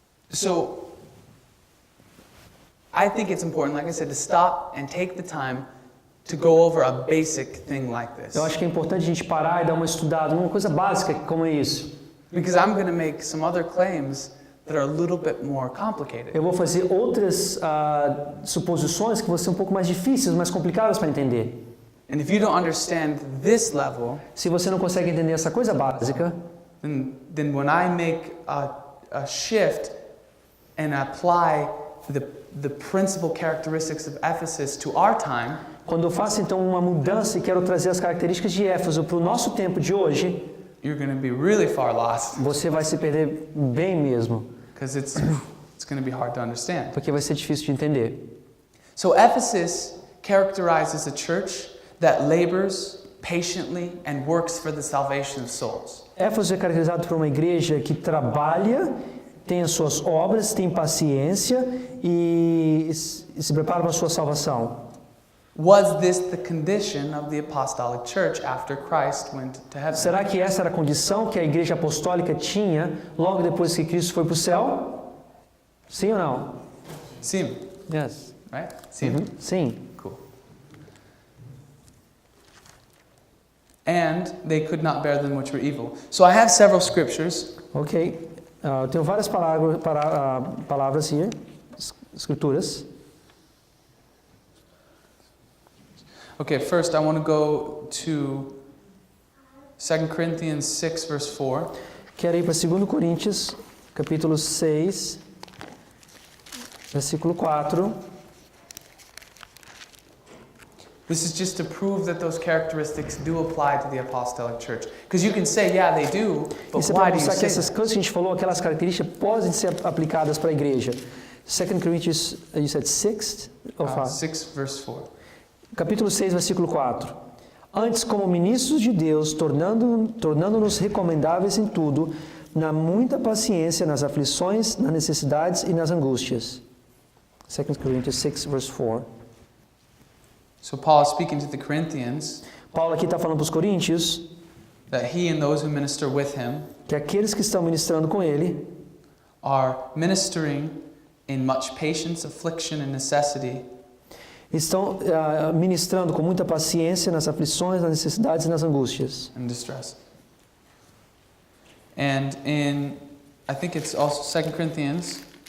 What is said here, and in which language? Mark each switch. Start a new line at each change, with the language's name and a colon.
English: So I think it's important, like I said, to stop and take the time to go over a basic thing like this.
Portuguese: Eu acho que é importante a gente parar e dar uma estudada numa coisa básica como é isso.
English: Because I'm going to make some other claims that are a little bit more complicated.
Portuguese: Eu vou fazer outras suposições que vão ser um pouco mais difíceis, mais complicadas para entender.
English: And if you don't understand this level,
Portuguese: Se você não consegue entender essa coisa básica,
English: then when I make a shift and apply the principal characteristics of Ephesus to our time,
Portuguese: quando eu faço então uma mudança e quero trazer as características de Éfeso para o nosso tempo de hoje,
English: you're going to be really far lost
Portuguese: você vai se perder bem mesmo,
English: because it's going to be hard to understand.
Portuguese: porque vai ser difícil de entender.
English: So Ephesus characterizes a church that labors patiently and works for the salvation of souls.
Portuguese: Éfeso é caracterizado por uma igreja que trabalha, tem as suas obras, tem paciência e se prepara para a sua salvação.
English: Was this the condition of the apostolic church after Christ went to heaven?
Portuguese: Será que essa era a condição que a igreja apostólica tinha logo depois que Cristo foi para o céu? Sim ou não? Sim,
English: Yes. right? Sim.
Portuguese: Sim.
English: Cool. And they could not bear them which were evil. So I have several scriptures. Ok.
Portuguese: Eu tenho várias palavras aqui, escrituras.
English: Okay, first I want to go to 2 Corinthians 6 verse 4.
Portuguese: Quero ir para 2 Coríntios, capítulo 6, versículo 4.
English: This is just to prove that those characteristics do apply to the apostolic church. Because you can say, yeah, they do, but
Portuguese: Isso é
English: why
Portuguese: para
English: do you
Portuguese: mostrar que
English: say
Portuguese: essas
English: that?
Portuguese: coisas que a gente falou, aquelas características, podem ser aplicadas para a igreja.
English: 2 Coríntios, you said 6? 6 verse 4.
Portuguese: Capítulo 6, versículo 4. Antes, como ministros de Deus, tornando-nos recomendáveis em tudo, na muita paciência, nas aflições, nas necessidades e nas angústias. 2 Coríntios 6, verse 4.
English: So Paul is speaking to the Corinthians
Portuguese: Paulo aqui está falando para os coríntios
English: that he and those who minister with him
Portuguese: que aqueles que estão ministrando com ele
English: are ministering in much patience, affliction, and necessity,
Portuguese: estão ministrando com muita paciência nas aflições, nas necessidades e nas angústias.
English: and distress. And in, I think it's also 2 Corinthians